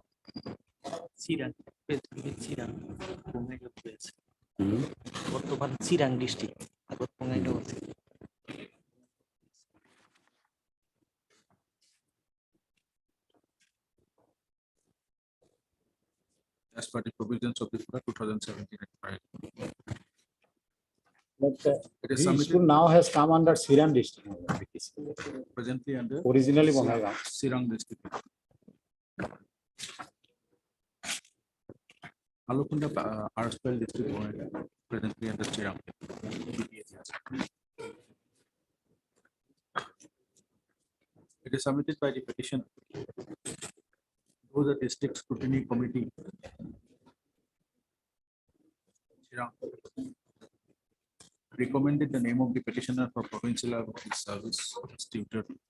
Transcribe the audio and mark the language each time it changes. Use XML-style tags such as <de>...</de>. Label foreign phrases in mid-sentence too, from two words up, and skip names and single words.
<bn>চিরাং চিরাং বঙ্গাইগাঁও হয়েছে বর্তমান চিরাং ডিস্ট্রিক্ট আগত বঙ্গাইগাঁও আছে</bn> <en>As per the provisions of the 2017 Act, right? But It is this submitted school now has come under Siran district. presently under Originally Bongaigaon. Sirang district. Alukunda Arspel district, Bongaigaon, presently under Sirang. It is submitted by the petition. Those are district scrutiny committee. Sirang recommended the name of the petitioner for provincial service as tutor.</en>